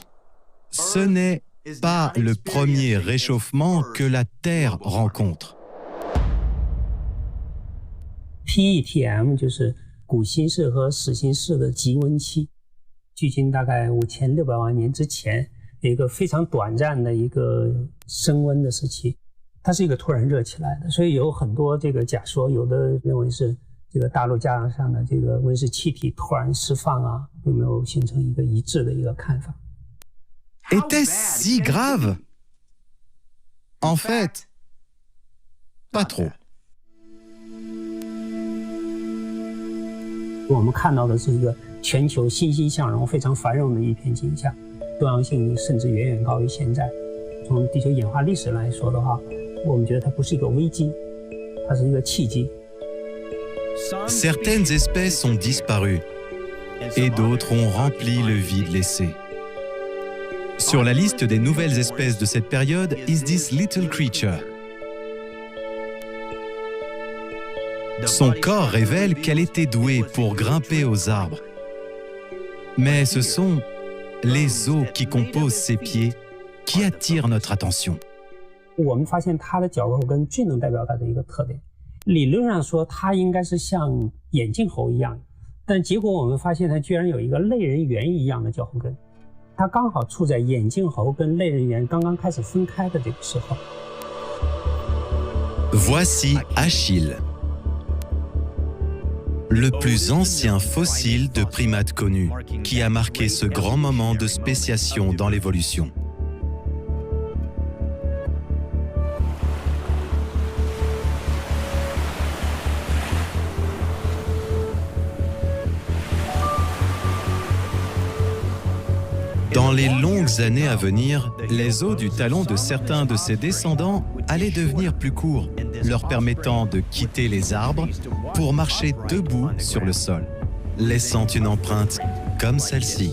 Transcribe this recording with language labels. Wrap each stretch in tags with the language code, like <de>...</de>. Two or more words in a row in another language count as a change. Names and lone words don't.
<fr>Ce n'est pas le premier réchauffement que la Terre rencontre.</fr> <zh>PETM 就是古新世和始新世的极温期，距今大概5600万年之前，有一个非常短暂的一个升温的时期，它是一个突然热起来的，所以有很多这个假说，有的认为是这个大陆加上的这个温室气体突然释放啊，有没有形成一个一致的一个看法</zh> <fr>Était-ce si grave? En fait, pas trop.</fr> <zh>我们看到的是一个全球欣欣向荣、非常繁荣的一片景象，多样性甚至远远高于现在。从地球演化历史来说的话，我们觉得它不是一个危机，它是一个契机。</zh> <fr>Certaines espèces ont disparu et d'autres ont rempli le vide laissé. Sur la liste des nouvelles espèces de cette période</fr> <en>is this little creature.</en> <fr>Son corps révèle qu'elle était douée pour grimper aux arbres. Mais ce sont les os qui composent ses pieds qui attirent notre attention.</fr> <zh>我们发现它的脚后跟最能代表它的一个特点。理论上说，它应该是像眼镜猴一样，但结果我们发现它居然有一个类人猿一样的脚后跟。它刚好处在眼镜猴跟类人猿刚刚开始分开的这个时候。</zh> <fr>Voici Achille, le plus ancien fossile de primate connu, qui a marqué ce grand moment de spéciation dans l'évolution. Dans les longues années à venir, les os du talon de certains de ses descendants allaient devenir plus courts, leur permettant de quitter les arbres pour marcher debout sur le sol, laissant une empreinte comme celle-ci.</fr>